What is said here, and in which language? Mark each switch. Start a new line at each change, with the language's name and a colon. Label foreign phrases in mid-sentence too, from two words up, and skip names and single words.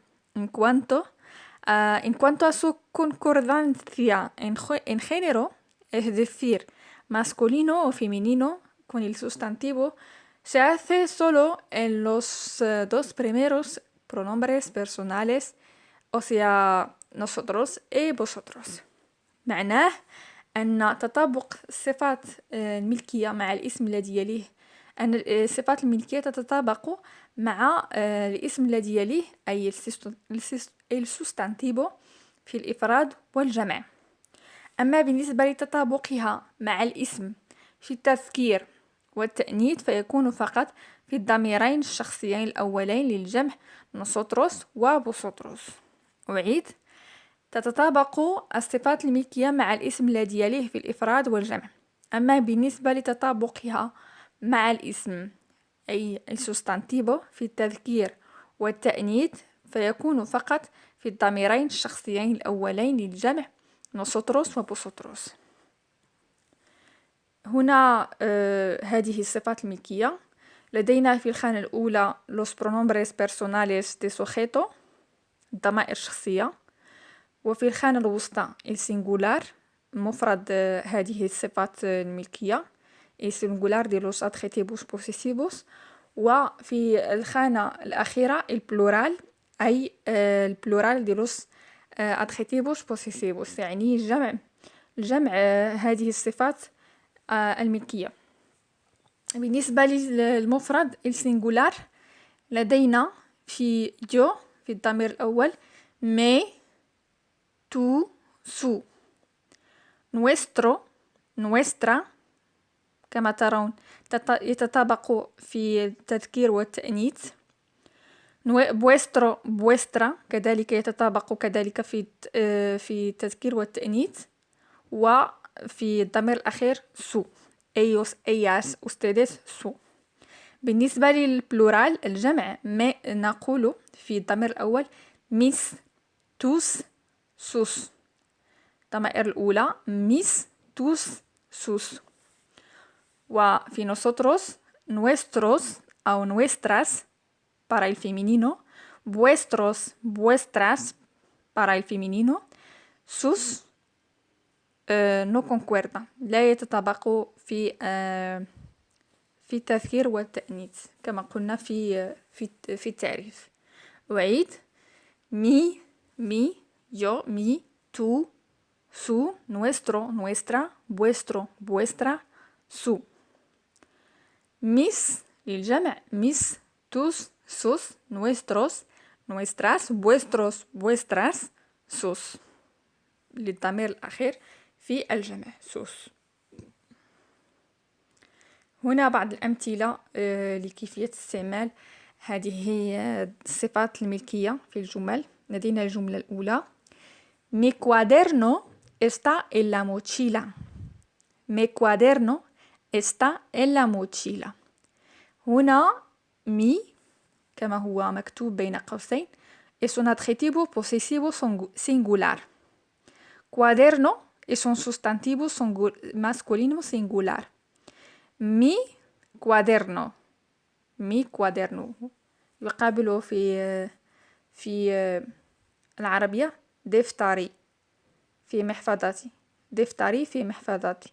Spanish: En cuanto a su concordancia en género, es decir, masculino o femenino, con el sustantivo, se hace solo en los dos primeros pronombres personales, o sea, nosotros y vosotros.
Arabic: معناه أن تطابق الصفات الملكية مع الاسم الذي يليه، أن الصفات الملكية تتطابق مع الاسم الذي يليه أي
Spanish: el sustantivo
Arabic: في الإفراد والجمع. أما بالنسبة لتطابقها مع الاسم في التذكير والتأنيث فيكون فقط في الضميرين الشخصيين الأولين للجمع nosotros و vosotros. أعيد، تتطابق الصفات الملكية مع الاسم الذي يليه في الإفراد والجمع. أما بالنسبة لتطابقها مع الاسم أي
Spanish: el sustantivo
Arabic: في التذكير والتأنيث فيكون فقط في الضميرين الشخصيين الأولين للجمع nosotros و vosotros. هنا هذه الصفات الملكية. لدينا في الخانة الأولى
Spanish: los pronombres personales de sujeto
Arabic: الضمائر الشخصية، وفي الخانة الوسطى السينغولار مفرد هذه الصفات الملكية
Spanish: singular de los adjetivos posesivos,
Arabic: وفي الخانة الأخيرة البلورال أي
Spanish: plural de los adjetivos posesivos
Arabic: يعني الجمع هذه الصفات الملكية. بالنسبة للمفرد السينغولار لدينا في جو في الضمير الأول
Spanish: mi tú, su. Nuestro, nuestra
Arabic: كما ترون يتطابق في التذكير والتأنيث.
Spanish: vuestro, vuestra
Arabic: كذلك يتطابق كذلك في التذكير والتأنيث، وفي الضمير الأخير su.
Spanish: ellos, ellas, ustedes, su.
Arabic: بالنسبة للبلورال الجمع ما نقول في الضمير الأول
Spanish: mis, tus, sus.
Arabic: الضمائر الأولى
Spanish: mis, tus, sus. وفي nosotros nuestros أو nuestras para el femenino, vuestros, vuestras para el femenino, sus no concuerda
Arabic: لا يتطابق في في التذكير والتأنيث كما قلنا في التعريف.
Spanish: أعيد: mi, mi, yo, mi, tú, su, nuestro, nuestra, vuestro, vuestra, su. mis للجمع: mis, tus, sus, nuestros, nuestras, vuestros, vuestras, sus.
Arabic: للضمير الأخير في الجمع: sus. هنا بعض الأمثلة لكيفية استعمال هذه الصفات الملكية في الجمل. لدينا الجملة الأولى:
Spanish: Mi cuaderno está en la mochila. Mi cuaderno está en la mochila.
Arabic: هنا mi كما هو مكتوب بين قوسين
Spanish: es un adjetivo posesivo singular. Cuaderno es un sustantivo masculino singular. Mi cuaderno، mi cuaderno
Arabic: يقابله في العربية دفتري، في محفظتي، دفتري في محفظتي.